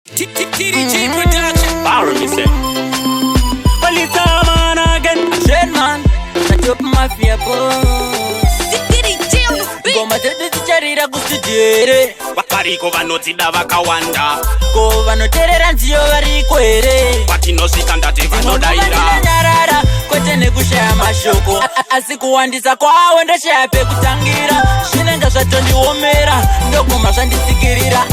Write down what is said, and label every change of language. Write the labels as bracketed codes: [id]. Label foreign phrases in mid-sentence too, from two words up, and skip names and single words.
[en] T-, T-, T D G Production. Barry, me say. Well, it's a man again. Shed man, the top mafia boss. T D G on the beat. [sn] Ngoma dzedu dzicharira kustudio here. Variko vanodzida vakawanda. Ko vanoteerera nziyo variko here? Patinosvika ndati Ndinongova vanodaira. ndinonyarara, kwete nekushaya mashoko. A-, a-, asi kuwandisa kwawo ndoshaya pekutangira. Zvinenge zvatondiomera, ndoguma zvanditsikirira.